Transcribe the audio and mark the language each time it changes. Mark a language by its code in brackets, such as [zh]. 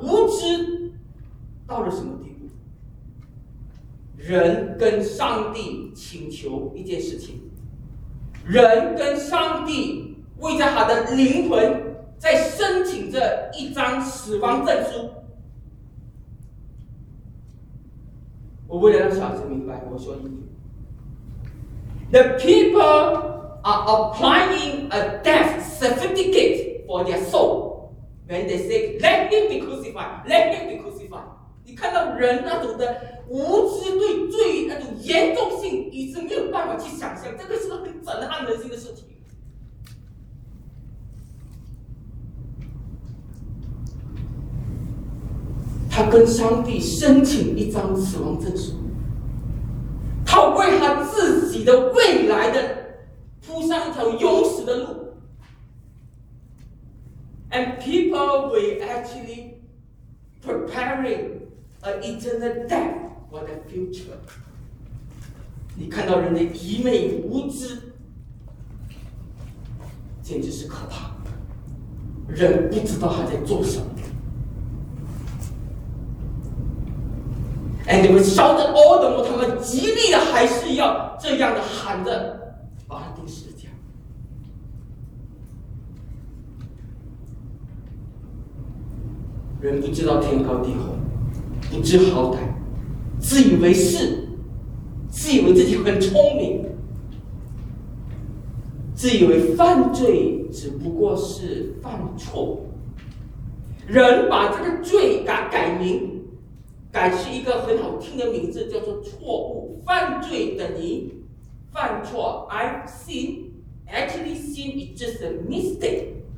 [zh] 无知到了什么地步？人跟上帝请求一件事情，人跟上帝为着他的灵魂在申请着一张死亡证书。我为了让小孩子明白，我说英语。 [en] The people are applying a death certificate for their soul when they say let him be crucified, let him be crucified。 [zh] 你看到人那种的无知，对罪那种严重性已经没有办法去想象，这个是很震撼人心的事情。他跟上帝申请一张死亡证书，他为他自己的未来的铺上一条永死的路。 [en] And people were actually preparing an eternal death for the future。 [zh] 你看到人的愚昧无知，简直是可怕。人不知道他在做什么。 [en] And they were shouting all the more， [zh] 他们极力的还是要这样的喊着把他钉十字架。人不知道天高地厚，不知好歹，自以为是，自以为自己很聪明，自以为犯罪只不过是犯错。人把这个罪改名，改是一个很好听的名字，叫做错误、犯罪的你，犯错。 [en] I've seen, actually seen, it's just a mistake.